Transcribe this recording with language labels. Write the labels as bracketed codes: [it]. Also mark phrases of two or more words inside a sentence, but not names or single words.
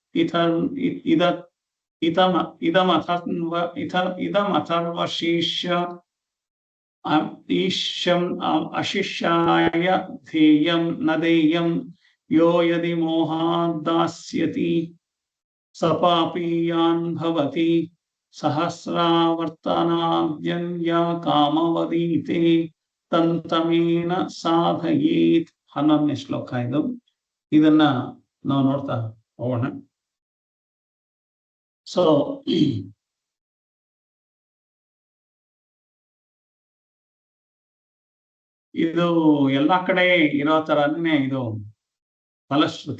[sa] ಇದಮಥರ್ವಶೀರ್ಷ್ಯಂ ಅಶಿಷ್ಯಾಯ ಧ್ಯೇಯಂ ನ ದೇಯಂ ಯೋ ಯದಿ ಮೋಹಾದ್ದಾಸ್ಯತಿ ಸ ಪಾಪೀಯಾನ್ ಭವತಿ ಸಹಸ್ರಾವರ್ತನಾದ್ಯನ್ಯ ಕಾಮವದೀತೆ ತಂತಮೇನ ಸಾಧಯೇತ್. [kn] 11ನೇ ಶ್ಲೋಕ ಇದು. ಇದನ್ನ ನಾವು ನೋಡ್ತಾ ಹೋಗೋಣ. ಸೊ ಇದು ಎಲ್ಲಾ ಕಡೆ ಇರೋ ತರನೇ ಇದು ಫಲಶ್ರುತಿ.